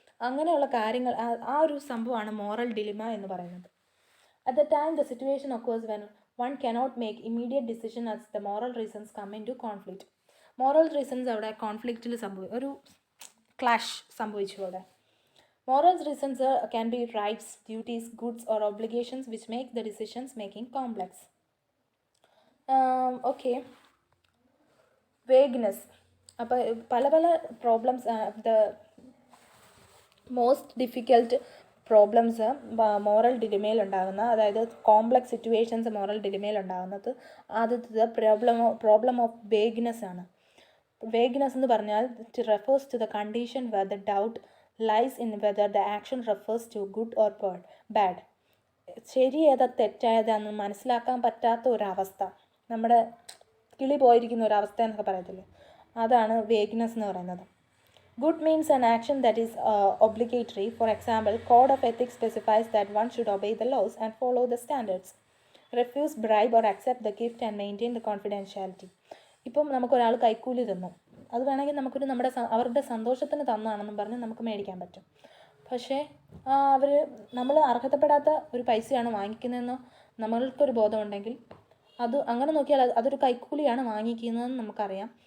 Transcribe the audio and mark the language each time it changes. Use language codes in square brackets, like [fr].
[ml] അങ്ങനെയുള്ള കാര്യങ്ങൾ, ആ ഒരു സംഭവമാണ് മോറൽ ഡിലിമ എന്ന് പറയുന്നത്. [en] At the time the situation occurs when one cannot make immediate decision as the moral reasons come into conflict. [ml] Moral reasons അവിടെ കോൺഫ്ലിക്റ്റിൽ ഒരു ക്ലാഷ് സംഭവിച്ചു അവിടെ. [en] Moral reasons can be rights, duties, goods or obligations which make the decisions making complex. Okay. Vagueness. [ml] അപ്പോൾ പല problems, [en] the most difficult problems [ml] moral ഡിലിമയിൽ ഉണ്ടാകുന്ന, അതായത് complex situations moral ഡിലിമയിൽ ഉണ്ടാകുന്നത്, ആദ്യത്തേത് പ്രോബ്ലം ഓഫ് വേഗ്നെസ് ആണ്. [en] vagueness [ml] എന്ന് പറഞ്ഞാൽ [en] It refers to the condition where the doubt lies in whether the action refers to good or bad. [ml] ശരി ഏതാ തെറ്റായതാണെന്ന് മനസ്സിലാക്കാൻ പറ്റാത്ത ഒരവസ്ഥ, നമ്മുടെ കിളി പോയിരിക്കുന്ന ഒരവസ്ഥ എന്നൊക്കെ പറയത്തില്ലേ, അതാണ് വേഗ്നെസ് എന്ന് പറയുന്നത്. [en] Good means an action that is obligatory. For example, code of ethics specifies that one should obey the laws and follow the standards, refuse bribe or accept the gift and maintain the confidentiality. [ml] ഇപ്പം നമുക്കൊരാൾ കൈക്കൂലി തന്നു, അത് വേണമെങ്കിൽ അവരുടെ സന്തോഷത്തിന് തന്നാണെന്നും പറഞ്ഞ് നമുക്ക് മേടിക്കാൻ പറ്റും. പക്ഷേ നമ്മൾ അർഹതപ്പെടാത്ത ഒരു പൈസയാണ് വാങ്ങിക്കുന്നതെന്നോ നമ്മൾക്കൊരു ബോധമുണ്ടെങ്കിൽ, അങ്ങനെ നോക്കിയാൽ അതൊരു കൈക്കൂലിയാണ് വാങ്ങിക്കുന്നതെന്ന് നമുക്കറിയാം.